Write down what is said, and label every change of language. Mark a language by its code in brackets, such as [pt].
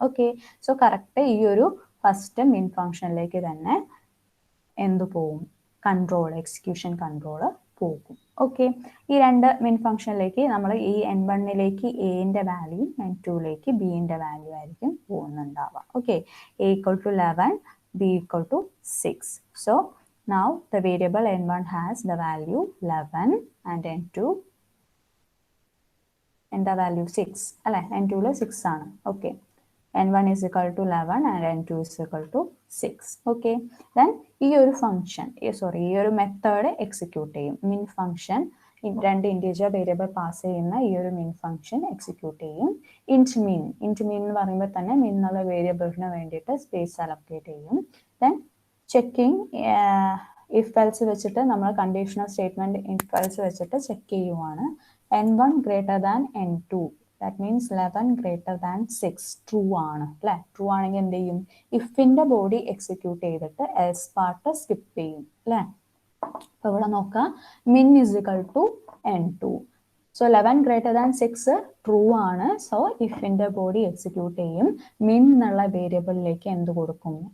[ml] Okay, so correct ഈ ഒരു first മിൻ ഫംഗ്ഷനിലേക്ക് തന്നെ എന്തു പോവും? കൺട്രോൾ, എക്സിക്യൂഷൻ കൺട്രോൾ പോകും. ഓക്കെ, ഈ 2 മിൻ ഫംഗ്ഷനിലേക്ക് നമ്മൾ ഈ N1ലേക്ക് എന്റെ വാല്യൂ, N2ലേക്ക് ബിന്റെ വാല്യൂ ആയിരിക്കും പോകുന്നുണ്ടാവുക. Okay, A = 11, B = 6. [en] So now the variable N1 has the value 11 and N2 [ml] എന്താ വാല്യൂ? 6 അല്ലെ. N2 6 ആണ്. [en] Okay, N1 is equal to 11 and N2 is equal to 6. Okay, then [ml] ഈ ഒരു ഫംഗ്ഷൻ, സോറി ഈ ഒരു method execute ചെയ്യും. മിൻ function 2 integer variable pass ചെയ്യുന്ന ഈ ഒരു മിൻ ഫംഗ്ഷൻ എക്സിക്യൂട്ട് ചെയ്യും. ഇൻറ്റ് മിൻ എന്ന് പറയുമ്പോൾ തന്നെ മിൻ എന്നുള്ള വേരിയബിളിന് വേണ്ടിയിട്ട് സ്പേസ് അലൊക്കേറ്റ് ചെയ്യും. ദെൻ ചെക്കിങ് ഇഫ് എൽസ് വെച്ചിട്ട് നമ്മൾ കണ്ടീഷണൽ സ്റ്റേറ്റ്മെന്റ് ഇഫ് എൽസ് വെച്ചിട്ട് ചെക്ക് ചെയ്യുവാണ്. [en] N1 greater than N2, that means 11 greater than 6, [ml] true ആണ് അല്ലെ. ട്രൂ ആണെങ്കിൽ എന്ത് ചെയ്യും? ഇഫിന്റെ ബോഡി എക്സിക്യൂട്ട് ചെയ്തിട്ട് എൽസ് പാർട്ട് സ്കിപ്പ് ചെയ്യും അല്ലെ. അപ്പൊ ഇവിടെ നോക്കാം, മിൻ is equal to N2. So [en] 11 greater than 6 [ml] true ആണ്. സോ ഇഫിന്റെ ബോഡി എക്സിക്യൂട്ട് ചെയ്യും. മിൻ എന്നുള്ള വേരിയബിളിലേക്ക് എന്ത് കൊടുക്കും?